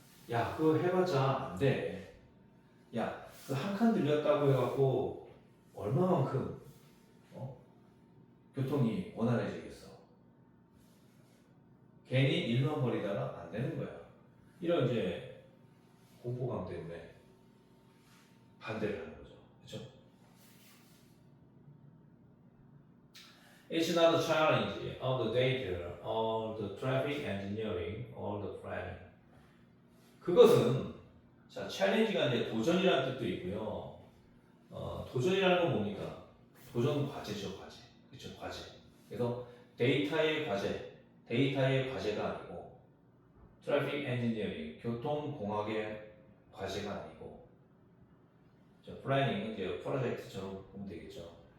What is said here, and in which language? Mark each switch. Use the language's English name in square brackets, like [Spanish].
[Korean] 야, 그거 해봤자 안 돼. 야, 그 한 칸 들렸다고 해갖고 얼마만큼 교통이 원활해지겠어. 괜히 일만 벌이다가 안 되는 거야. 이런 이제 공포감 때문에 반대를 하는 거죠. 그렇죠? [English] It's not a challenge of the data or the traffic engineering or the planning. [Korean] 그것은 자, 챌린지가 이제 도전이라는 뜻도 있고요. 도전이라는 건 뭡니까? 도전은 과제죠, 과제. 그렇죠, 과제. 그래서 데이터의 과제가 아니고 트래픽 엔지니어링, 교통공학의 과제가 아니고 플래닝은 이제 프로젝트처럼 보면 되겠죠.